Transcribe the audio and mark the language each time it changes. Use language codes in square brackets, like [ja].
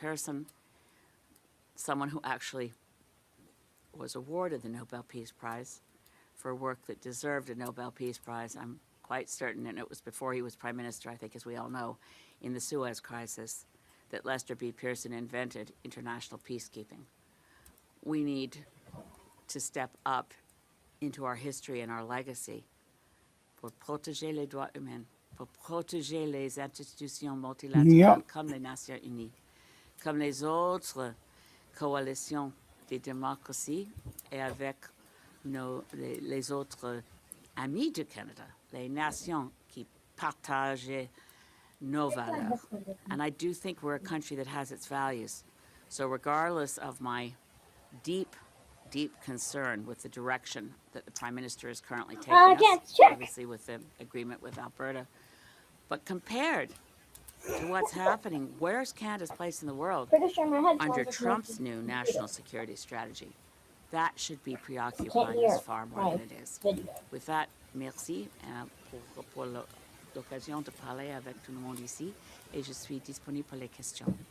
[en] Pearson, someone who actually was awarded the Nobel Peace Prize for work that deserved a Nobel Peace Prize. I'm quite certain, and it was before he was Prime Minister, I think, as we all know, in the Suez Crisis, that Lester B. Pearson invented international peacekeeping. We need to step up into our history and our legacy [fr] pour protéger les droits humains, pour protéger les institutions multilatérales comme les Nations Unies, comme les autres coalitions des démocraties et avec les autres amis du Canada, les nations qui partagent nos valeurs. [en] And I do think we're a country that has its values. So regardless of my deep concern with the direction that the Prime Minister is currently taking us, obviously with the agreement with Alberta, but compared to what's happening, where's Canada's place in the world under Trump's new national security strategy? That should be preoccupying us far more than it is. With that, [fr] merci pour l'occasion de parler avec tout le monde ici, et je suis disponible pour les questions.